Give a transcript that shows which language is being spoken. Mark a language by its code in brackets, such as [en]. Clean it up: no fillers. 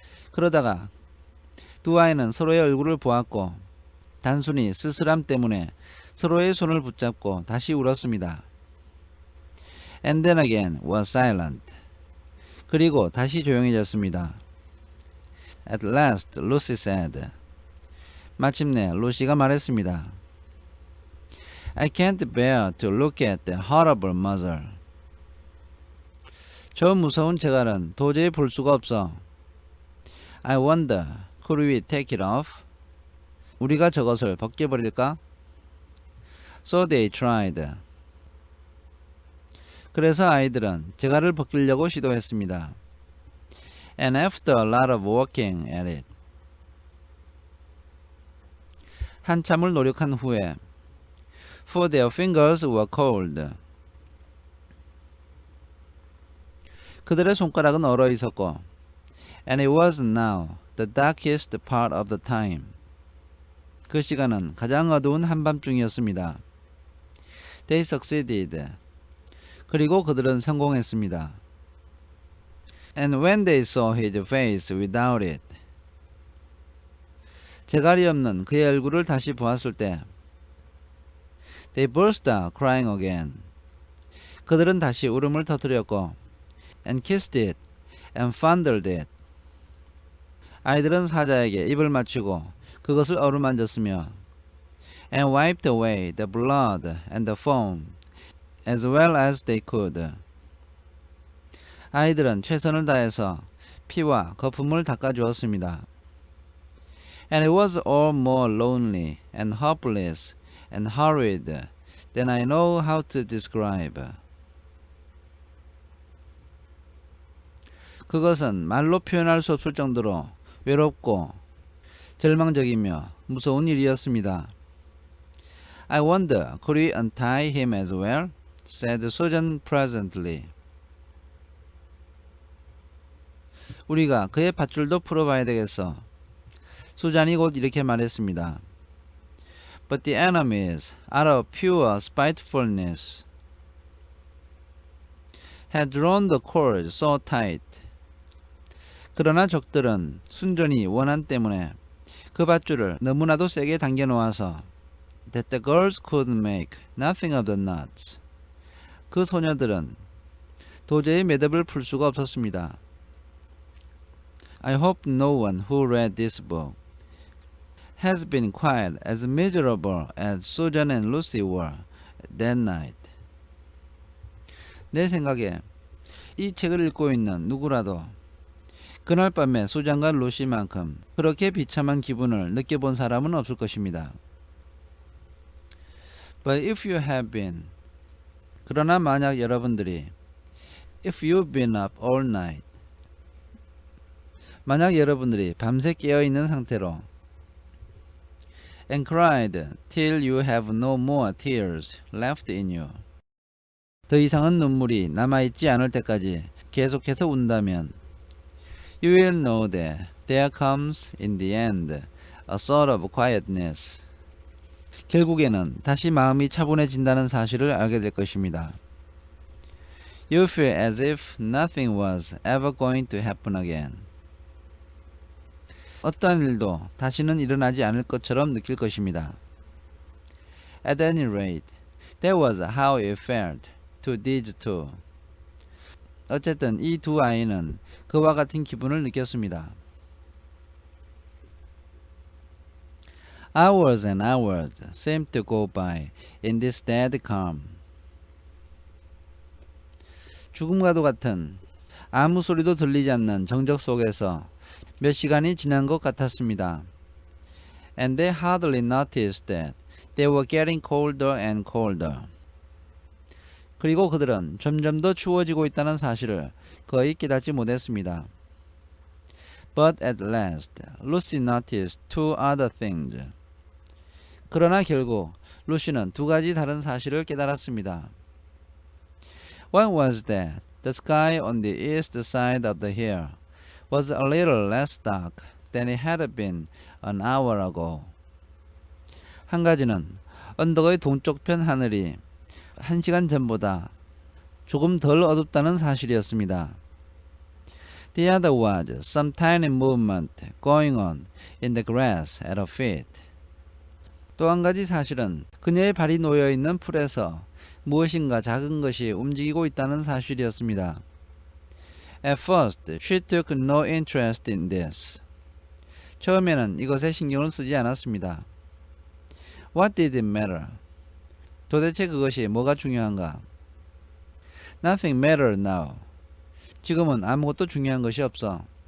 [ko] 그러다가 두 아이는 서로의 얼굴을 보았고 단순히 쓸쓸함 때문에 서로의 손을 붙잡고 다시 울었습니다. [en] And then again was silent. [ko] 그리고 다시 조용해졌습니다. [en] At last, Lucy said. [ko] 마침내 루시가 말했습니다. [en] I can't bear to look at the horrible muzzle. [ko] 저 무서운 재갈은 도저히 볼 수가 없어. [en] I wonder, could we take it off? [ko] 우리가 저것을 벗겨버릴까? [en] So they tried. [ko] 그래서 아이들은 재갈을 벗기려고 시도했습니다. [en] And after a lot of working at it. [ko] 한참을 노력한 후에 [en] For their fingers were cold. [ko] 그들의 손가락은 얼어 있었고 [en] And it was now the darkest part of the time. [ko] 그 시간은 가장 어두운 한밤중이었습니다. [en] They succeeded. [ko] 그리고 그들은 성공했습니다. [en] And when they saw his face without it. [ko] 재갈이 없는 그의 얼굴을 다시 보았을 때 [en] They burst out crying again. [ko] 그들은 다시 울음을 터뜨렸고 [en] And kissed it and fondled it. [ko] 아이들은 사자에게 입을 맞추고 그것을 어루만졌으며 [en] And wiped away the blood and the foam as well as they could. [ko] 아이들은 최선을 다해서 피와 거품을 닦아주었습니다. [en] And it was all more lonely and hopeless and horrid than I know how to describe. [ko] 그것은 말로 표현할 수 없을 정도로 외롭고 절망적이며 무서운 일이었습니다. [en] I wonder, could we untie him as well? said Susan presently. [ko] 우리가 그의 밧줄도 풀어봐야 되겠어. 수잔이 곧 이렇게 말했습니다. [en] But the enemies, out of pure spitefulness, had drawn the cord so tight. [ko] 그러나 적들은 순전히 원한 때문에 그 밧줄을 너무나도 세게 당겨 놓아서 [en] that the girls could make nothing of the knots. [ko] 그 소녀들은 도저히 매듭을 풀 수가 없었습니다. [en] I hope no one who read this book has been quite as miserable as Susan and Lucy were that night. [ko] 내 생각에 이 책을 읽고 있는 누구라도 그날 밤에 수잔과 루시만큼 그렇게 비참한 기분을 느껴본 사람은 없을 것입니다. [en] But if you have been, [ko] 그러나 만약 여러분들이 [en] if you've been up all night, [ko] 만약 여러분들이 밤새 깨어있는 상태로 [en] and cried till you have no more tears left in you, [ko] 더 이상은 눈물이 남아있지 않을 때까지 계속해서 운다면 [en] you will know that there comes in the end a sort of quietness. [ko] 결국에는 다시 마음이 차분해진다는 사실을 알게 될 것입니다. [en] You feel as if nothing was ever going to happen again. [ko] 어떠한 일도 다시는 일어나지 않을 것처럼 느낄 것입니다. [en] At any rate, that was how it felt to these two. [ko] 어쨌든 이 두 아이는 그와 같은 기분을 느꼈습니다. [en] Hours and hours seemed to go by in this dead calm. [ko] 죽음과도 같은 아무 소리도 들리지 않는 정적 속에서 몇 시간이 지난 것 같았습니다. [en] And they hardly noticed that they were getting colder and colder. [ko] 그리고 그들은 점점 더 추워지고 있다는 사실을 거의 깨닫지 못했습니다. [en] But at last, Lucy noticed two other things. [ko] 그러나 결국 루시는 두 가지 다른 사실을 깨달았습니다. [en] One was that the sky on the east side of the hill was a little less dark than it had been an hour ago. [ko] 한 가지는 언덕의 동쪽 편 하늘이 1시간 전보다 조금 덜 어둡다는 사실이었습니다. [en] The other was some tiny movement going on in the grass at her feet. [ko] 또 한 가지 사실은 그녀의 발이 놓여 있는 풀에서 무엇인가 작은 것이 움직이고 있다는 사실이었습니다. [en] At first, she took no interest in this. [ko] 처음에는 이것에 신경을 쓰지 않았습니다. [en] What did it matter? [ko] 도대체 그것이 뭐가 중요한가? [en] Nothing mattered now. [ko] 지금은 아무것도 중요한 것이 없어.